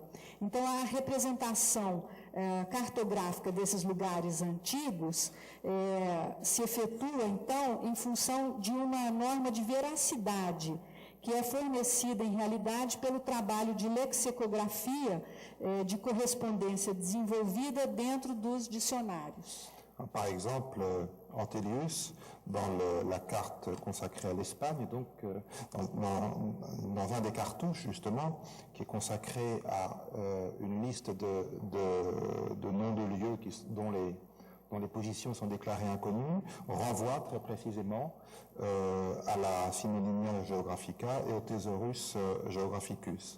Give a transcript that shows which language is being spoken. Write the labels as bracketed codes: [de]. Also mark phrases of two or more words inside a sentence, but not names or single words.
[pt] Então, a representação cartográfica desses lugares antigos se efetua, então, em função de uma norma de veracidade, que é fornecida, em realidade, pelo trabalho de lexicografia de correspondência desenvolvida dentro dos dicionários. [fr] Par exemple, Ortelius, dans la carte consacrée à l'Espagne, donc dans un des cartouches justement, qui est consacré à une liste de noms de lieux dont les positions sont déclarées inconnues, renvoie très précisément à la Synonymia Geographica et au Thesaurus Geographicus.